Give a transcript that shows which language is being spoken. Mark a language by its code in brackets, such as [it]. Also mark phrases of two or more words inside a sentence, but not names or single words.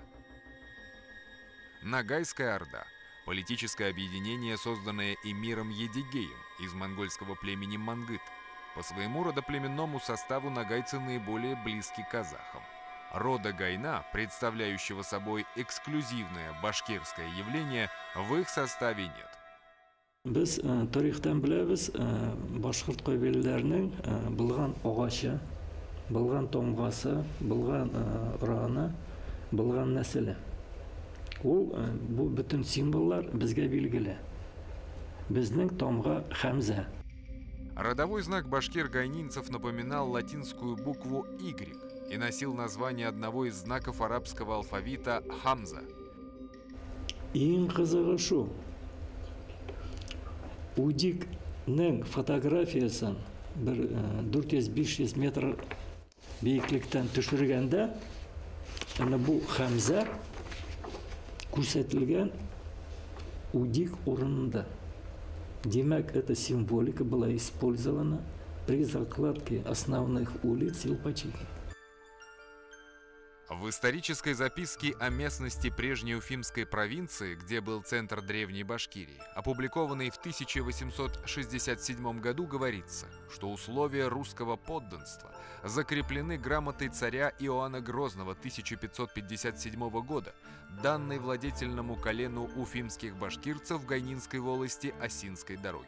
[ru] Нагайская орда – политическое объединение, созданное эмиром Едигеем из монгольского племени Мангыт. По своему родоплеменному составу нагайцы наиболее близки к казахам. Рода Гайна, представляющего собой эксклюзивное башкирское явление, в их составе нет. [tt] Без тарихтан беләбез, башкорт кабиләләренең булган агачы, булган томгасы, булган раны, булган нәселе. Ул бу бөтен символлар безгә билгеле. Безнең томга Хәмзә. [ru] Родовой знак башкир-гайнинцев напоминал латинскую букву Y и носил название одного из знаков арабского алфавита Хамза. [tt] Иң кызыгы шу. Удикның фотографиясын 400-500 метр бейеклектән төшергәндә, бу Хәмзә күрсәтелгән Удик урынында. Демәк, [ru] эта символика была использована при закладке основных улиц Елпачихи. В исторической записке о местности прежней Уфимской провинции, где был центр Древней Башкирии, опубликованной в 1867 году, говорится, что условия русского подданства закреплены грамотой царя Иоанна Грозного 1557 года, данной владетельному колену уфимских башкирцев в Гайнинской волости Осинской дороги.